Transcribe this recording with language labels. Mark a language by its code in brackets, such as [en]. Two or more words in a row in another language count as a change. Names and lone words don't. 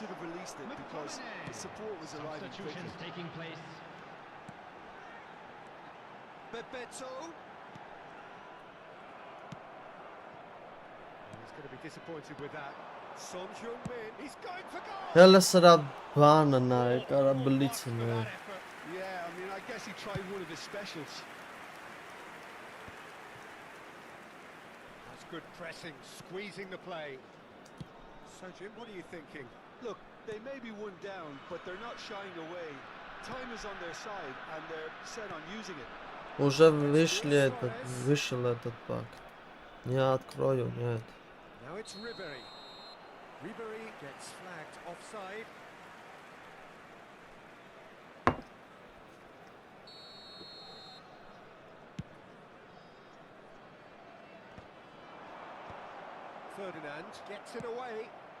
[en] should have released it because the support was arriving Substitutions quickly. taking place. Bebeto. He's going to be disappointed with that. Son Heung-min. He's going for goal. [hy] Հելը սրա բանը նայ, կարա բլիցը [en] For [hy] նայ։ [en] that effort. Yeah, I mean, I guess he tried one of his specials. That's good pressing, squeezing the play. So Jim, what are you thinking? Look, they may be one down, but they're not shying away. Time is on their side, and they're set on using it. [ru] Уже вышел этот пак. Не открою, нет. [en] Now it's Ribéry. Ribéry gets flagged offside. Ferdinand gets it away.